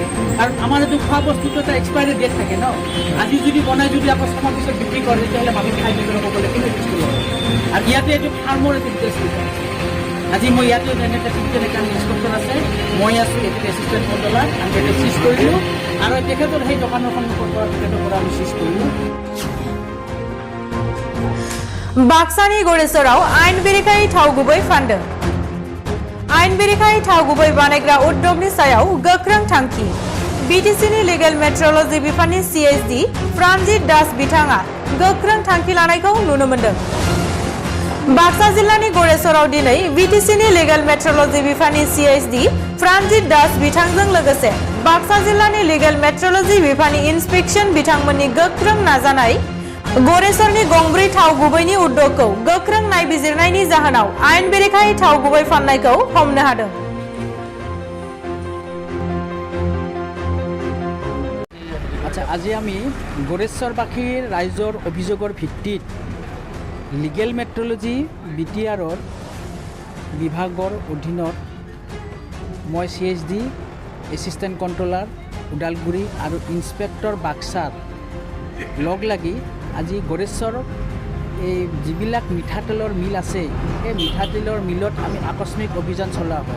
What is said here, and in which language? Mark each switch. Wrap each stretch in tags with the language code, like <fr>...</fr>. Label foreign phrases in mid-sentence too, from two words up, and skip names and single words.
<as>আৰু আমাৰ এইটো খোৱা বস্তুটো এটা এক্সপায়াৰী ডেট থাকে ন, আজি যদি বনাই যদি আকৌ ছমাহ পিছত বিক্ৰী কৰে তেতিয়াহ'লে মানুহ খাই দিব ক'বলৈ কিন্তু বস্তু লয়। আৰু ইয়াতে এইটো ফাৰ্মৰ এইটো ডিটেইলছ লিখা আছে। আজি মই ইয়াতে তেনেকৈ ইনষ্ট্ৰাকশ্যন আছে, মই আছোঁ এইটো এছিষ্টেণ্ট কণ্ট্ৰলাৰ, আমি এইটো চিজ কৰিলোঁ আৰু তেখেতৰ সেই দোকানৰ সন্মুখৰ পৰা তেখেতৰ পৰা আমি চিজ কৰিলোঁ।</as> <brx>बाक्सानि गड़ेसराव आइन बेरेखायै थाव गुबै फानदों। आइन बेरेखायै थाव गुबै बानायग्रा उद्योगनि सायाव गोख्रों थांखि। बिटिसिनि लिगेल मेट्रलजि बिफाननि CSD प्राणजित दास बिथाङा गोख्रों थांखि लानायखौ नुनो मोनदों। बाक्सा जिल्लानि गड़ेसराव दिनै बिटिसिनि लिगेल मेट्रलजि बिफाननि CSD प्राणजित दास बिथांजों लोगोसे बाक्सा जिल्लानि लिगेल मेट्रलजि बिफाननि इन्सपेक्शन बिथांमोननि गोख्रों नाजानाय गड़ेसरनि गंब्रै थाव गुबैनि उद्योगखौ गोख्रों नायबिजिरनायनि जाहोनाव आइन बेरेखायै थाव गुबै फाननायखौ हमनो हादों।</brx> <as>আচ্ছা, আজি আমি গড়েশ্বৰবাসীৰ ৰাইজৰ অভিযোগৰ ভিত্তিত লিগেল মেট্ৰলজি BTRৰ বিভাগৰ অধীনত মই CSD এছিষ্টেণ্ট কণ্ট্ৰলাৰ ওদালগুৰি আৰু ইন্সপেক্টৰ বাক্সাৰ লগ লাগি আজি গড়েশ্বৰ এই যিবিলাক মিঠাতেলৰ মিল আছে এই মিঠাতেলৰ মিলত আমি আকস্মিক অভিযান চলোৱা হয়।</as>